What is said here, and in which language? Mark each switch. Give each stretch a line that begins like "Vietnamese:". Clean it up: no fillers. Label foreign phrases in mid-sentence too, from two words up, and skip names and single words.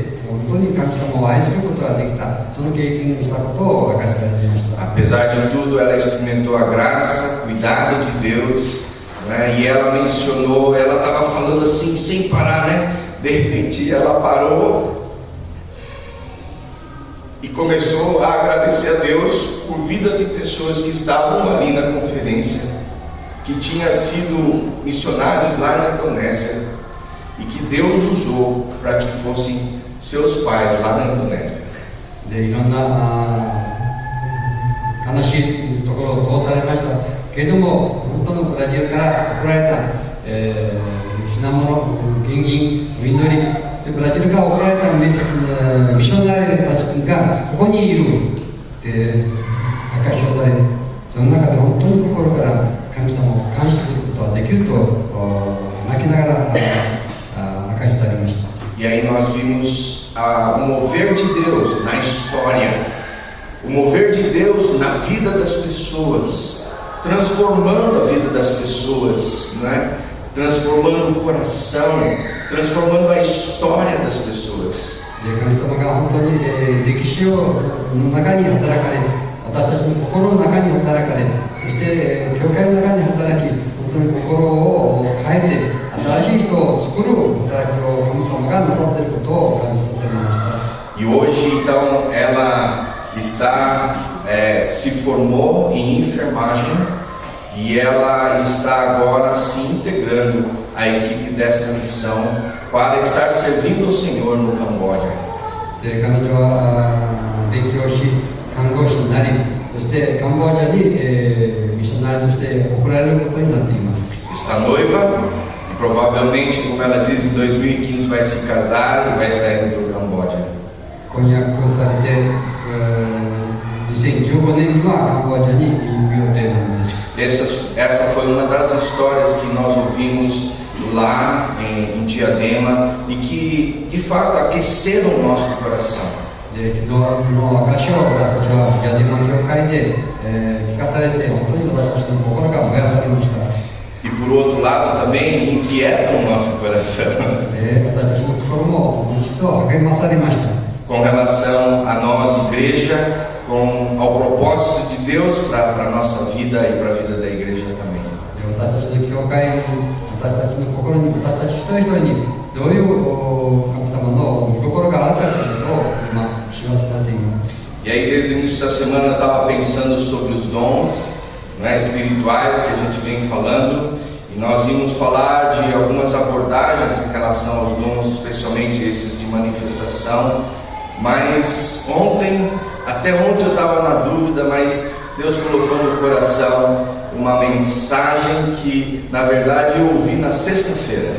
Japanese: 本当に神様を愛することができた、その経験をしたことを明かしされていました。
Portuguese: Apesar de tudo, ela experimentou a graça, cuidado de Deus, né? E ela mencionou, ela estava falando assim, sem parar, né? De repente ela parou e começou a agradecer a Deus por vida de pessoas que estavam ali na conferência, que tinham sido missionários lá na Indonésia e que Deus usou para que fossem seus pais lá na Indonésia.
Japanese: でいろんな悲しいところを通されましたけれども、本当のブラジルから送られた、品物、献金、お祈りで、ブラジルから送られたミッショナリーたちがここにいるで明かしをされ、その中で本当に心から神様を感謝することができると泣きながら明かしされました。
Portuguese: E aí nós vimos o mover de Deus na história, o mover de Deus na vida das pessoas, transformando a vida das pessoas, né? Transformando o coração, transformando a história das pessoas.
Japanese: 神様が本当に歴史の中に働かれ、私たちの心の中に働かれ、そして教会の中に働き、本当に心を変えて新しい人を作る働きを神様がなさっていることを感じさせられました。
Portuguese: E hoje então ela se formou em enfermagem e ela está agora se integrando à equipe dessa missão para estar servindo o Senhor no Camboja.
Japanese: で彼女は勉強し、看護師になり、そしてカンボジアに、ミッショナリーとして送られることになっています。
Portuguese: Está noiva e provavelmente, como ela diz, em 2015 vai se casar e vai estar indo para o Camboja.
Japanese: 婚約をされて、2015年にはカンボジアに行く予定なんです。
Portuguese: Essa foi uma das histórias que nós ouvimos lá em Diadema e que de fato aqueceram o nosso coração.
Japanese: で昨日の証を私たちはヤデマ教会で、聞かされて、本当に私たちの心が燃やされました。
Portuguese: E por outro lado também inquieta o nosso coração.
Japanese: 私たちの心も一度励まされました。
Portuguese: Com relação a nós, igreja, ao propósito de Deus para a nossa vida e para a vida da igreja também.
Japanese: 私たちの教会に、私たちの心に、私たち一人一人にどういう神様の見心があるかということを今知らせられています。
Portuguese: E aí desde o início da semana eu estava pensando sobre os dons, né, espirituais que a gente vem falando, e nós íamos falar de algumas abordagens em relação aos dons, especialmente esses de manifestação. Mas até ontem eu estava na dúvida, mas Deus colocou no coração uma mensagem que na verdade eu ouvi na sexta-feira.